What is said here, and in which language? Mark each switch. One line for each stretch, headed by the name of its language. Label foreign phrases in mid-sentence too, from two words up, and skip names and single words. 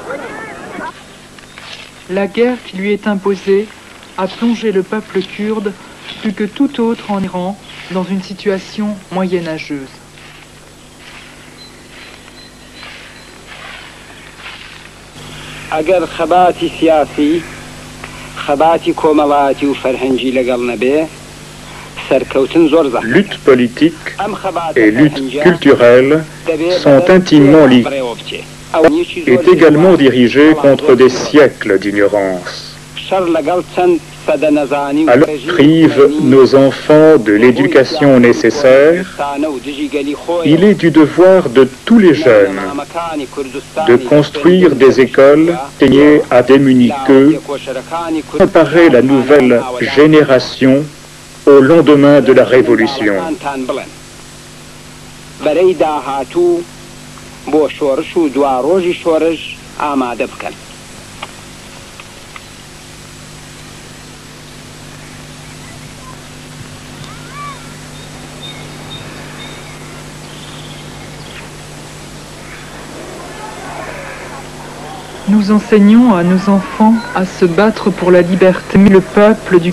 French: La guerre qui lui est imposée a plongé le peuple kurde plus que tout autre en Iran dans une situation moyenâgeuse.
Central Kurdish: اگر خباتی سیاسی خباتی کۆمەڵایەتی و فەرهەنگی لەگەڵ نەبێ سەرکەوتن زۆر زەحمەتە.
French: Lutte politique et lutte culturelle sont intimement liées et également dirigées contre des siècles d'ignorance.
Central Kurdish: شەڕ لەگەڵ چەند سەدە نەزانی و
French: Alors privent nos enfants de l'éducation nécessaire. Il est du devoir de tous les jeunes de construire des écoles destinées à démunis qu'eux, préparer la nouvelle génération au lendemain de la Révolution.
Central Kurdish: بەرەی داهاتوو بۆ شۆڕش و دواڕۆژی شۆڕش ئامادە بکەن.
French: Nous enseignons à nos enfants à se battre pour la liberté, le peuple du...